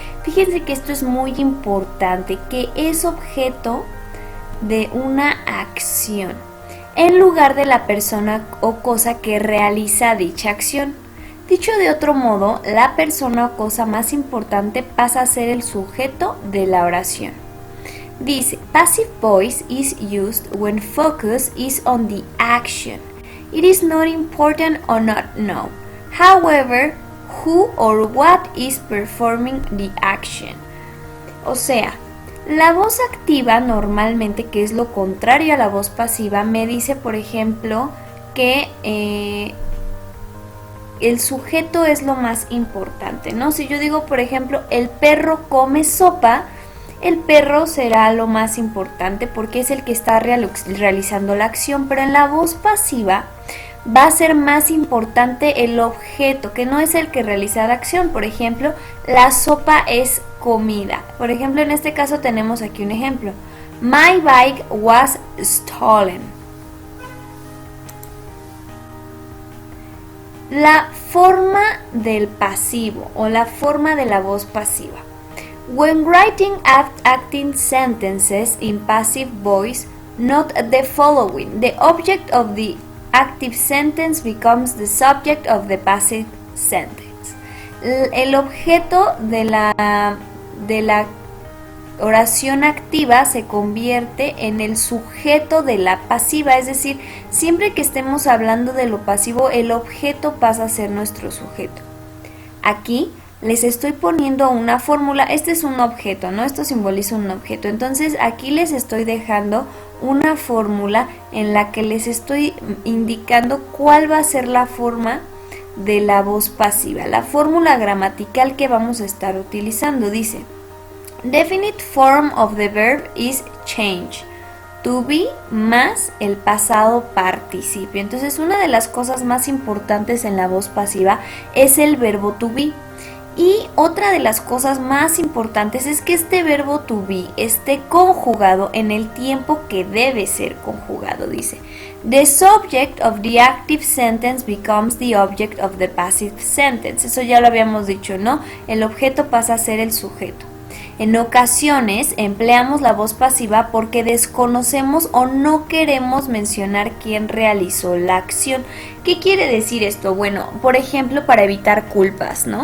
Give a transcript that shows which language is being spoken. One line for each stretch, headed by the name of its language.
Spanish: Fíjense que esto es muy importante, que es objeto de una acción en lugar de la persona o cosa que realiza dicha acción. Dicho de otro modo, la persona o cosa más importante pasa a ser el sujeto de la oración. Dice,
English: passive voice is used when focus is on the action. It is not important or not known. However, who or what is performing the action.
Spanish: O sea, la voz activa normalmente, que es lo contrario a la voz pasiva, me dice, por ejemplo, que el sujeto es lo más importante, ¿no? Si yo digo, por ejemplo, el perro come sopa, el perro será lo más importante porque es el que está realizando la acción, pero en la voz pasiva va a ser más importante el objeto, que no es el que realiza la acción. Por ejemplo, la sopa es comida. Por ejemplo, en este caso tenemos aquí un ejemplo.
English: My bike was stolen.
Spanish: La forma del pasivo o la forma de la voz pasiva.
English: When writing acting sentences in passive voice, note the following. The object of the active sentence becomes the subject of the passive sentence.
Spanish: El objeto de la oración activa se convierte en el sujeto de la pasiva, es decir, siempre que estemos hablando de lo pasivo, el objeto pasa a ser nuestro sujeto. Aquí les estoy poniendo una fórmula, este es un objeto, ¿no? Esto simboliza un objeto, entonces aquí les estoy dejando una fórmula en la que les estoy indicando cuál va a ser la forma de la voz pasiva. La fórmula gramatical que vamos a estar utilizando dice:
English: Definite form of the verb is change.
Spanish: To be más el pasado participio. Entonces, una de las cosas más importantes en la voz pasiva es el verbo to be. Y otra de las cosas más importantes es que este verbo to be esté conjugado en el tiempo que debe ser conjugado. Dice,
English: the subject of the active sentence becomes the object of the passive sentence.
Spanish: Eso ya lo habíamos dicho, ¿no? El objeto pasa a ser el sujeto. En ocasiones empleamos la voz pasiva porque desconocemos o no queremos mencionar quién realizó la acción. ¿Qué quiere decir esto? Bueno, por ejemplo, para evitar culpas, ¿no?